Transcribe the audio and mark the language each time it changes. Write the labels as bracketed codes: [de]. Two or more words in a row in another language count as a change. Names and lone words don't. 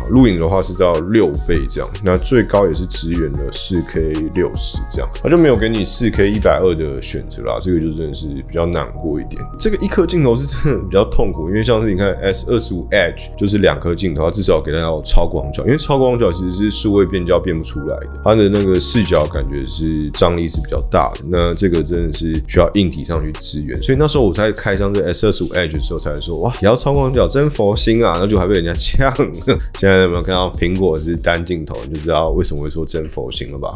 [zh] 錄影的話是到6倍這樣，那最高也是支援了 4K 60這樣，它就沒有給你 4K 120的選擇啦。這個就真的是比較難過一點。這個一顆鏡頭是真的比較痛苦，因為像是你看 S25 Edge 就是2顆鏡頭，它至少給大家有超廣角，因為超廣角其實是數位變焦變不出來的，它的那個視角感覺是張力是比較大的，那這個真的是需要硬體上去支援，所以那時候我在開箱這 S25 Edge 的時候才說，哇，也要超廣角真佛心啊，那就還被人家嗆。現在有沒有看到蘋果是單鏡頭，你就知道為什麼會說真佛心了吧？